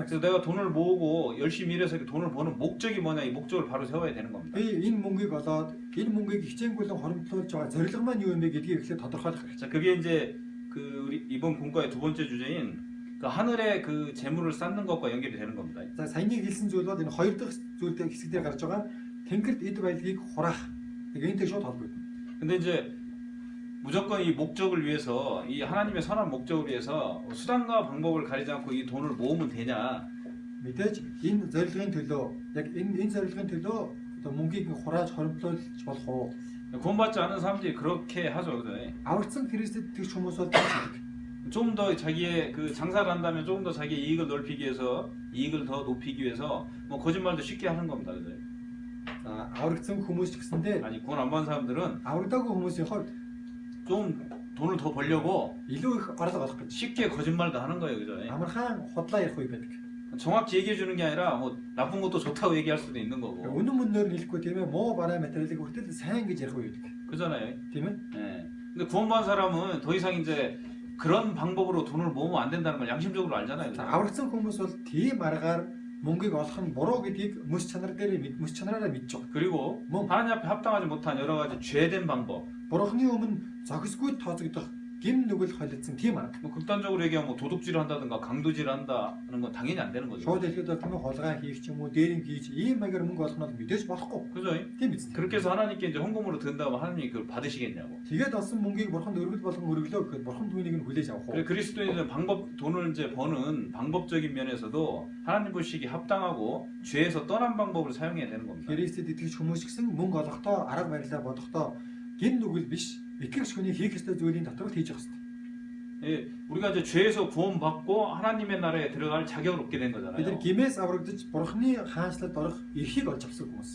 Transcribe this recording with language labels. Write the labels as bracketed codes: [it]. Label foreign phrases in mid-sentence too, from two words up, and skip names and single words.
[ko] 그래서 [mn] гэсэн. [ko] 내가 돈을 모으고 열심히 일해서 그 돈을 버는 목적이 뭐냐 이 목적을 바로 세워야 되는 겁니다. [mn] Би энэ мөнгийг олоод энэ мөнгийг хичээнгүйлэн хоримтлуулж байгаа зорилго маань юу юм бэ гэдгийг эхлээд тодорхойлох хэрэгтэй. [ko] 자 그게 이제 그 우리 이번 공과의 두 번째 주제인 그 하늘의 그 재물을 쌓는 것과 연결이 되는 겁니다. [mn] За саяны хэлсэн зүйл бол энэ хоёр дахь зүйлтэй хэсэгдээ гарч байгаа тэнгэрт эд баялагийг хураах. Энэтэй шууд холбогдно. [ko] 근데 이제 무조건 이 목적을 위해서 이 하나님의 선한 목적을 위해서 수단과 방법을 가리지 않고 이 돈을 모으면 되냐? [mn] Мэдээж энэ зорилгын төлөө яг энэ зорилгын төлөө одоо мөнгийг хурааж хоримтлуулж болох уу? [ko] 구원받지 않은 사람들이 그렇게 하죠, 그죠? [mn] Аврагдсан Христэд итгэж хүмүүс бол тийм хийдэг. [ko] 좀 더 자기의 그 장사를 한다면 조금 더 자기의 이익을 넓히기 위해서 이익을 더 높이기 위해서 뭐 거짓말도 쉽게 하는 겁니다, 그죠? [mn] За аврагдсан хүмүүс ч гэсэндээ [ko] 아니 구원 안 받은 사람들은 [mn] аврагдаагүй хүмүүсийн хувьд [ko] 좀 돈을 더 벌려고 [mn] илүү их орлого олох гэж [ko] 쉽게 거짓말도 하는 거예요, 그죠? [mn] амархан худлаа ярих үе байдаг. [ko] 정확히 얘기해 주는 게 아니라 뭐 나쁜 것도 좋다고 얘기할 수도 있는 거고, [mn] Үнэн мөнөөр хэлэхгүй тийм ээ муу бараа материалыг хүртэл сайн гэж ярих үе байдаг. [ko] 그잖아요. [mn] Тийм ээ. [ko] 예. 근데 구원받은 사람은 더 이상 이제 그런 방법으로 돈을 모으면 안 된다는 걸 양심적으로 알잖아요. [mn] За [ko] 그죠? [mn] аврагдсан хүмүүс бол тийм аргаар мөнгийг олох нь буруу гэдгийг мэс чанараараа мэдж байгаа. [ko] 그리고 뭐? 하나님 앞에 합당하지 못한 여러 가지 죄된 방법, [mn] Бурхны өмнө зохисгүй тооцогдох гим нүгэл холилдсон тийм арга. [ko] 뭐 극단적으로 얘기하면 뭐 도둑질을 한다든가 강도질을 한다는 건 당연히 안 되는 거죠. [mn] Шууд хэлэхэд бол тийм ээ хулгай хийх ч юм уу, дээрим хийж ийм маягаар мөнгө олох нь мэдээж болохгүй. [ko] 그죠? [mn] Тийм биз. [ko] 그렇게 해서 하나님께 이제 헌금으로 든다면 하나님이 그걸 받으시겠냐고. [mn] Тэгээд олсон мөнгийг бурханд өргөл болгон өргөлөө гэхэд бурхан түүнийг нь хүлээж авах [ko] 그래 [mn] уу? [ko] 그리스도인은 돈을 이제 버는 방법적인 면에서도 하나님 보시기 합당하고 죄에서 떠난 방법을 사용해야 되는 겁니다. [mn] Христэд итгэж хүмүүс гэсэн мөнгө олохдоо арга барилаа бодохдоо гим нүгэл биш, итгэгч хүний хийх ёстой зүйлийн дотор л хийж явах хэрэгтэй. [ko] 예, 우리가 이제 죄에서 구원받고 하나님의 나라에 들어갈 자격을 얻게 된 [mn] Бид нар [ko] 거잖아요. [mn] гимээс аврагдаж бурхны хаанчлалд орох эрхийг олж авсан хүмүүс.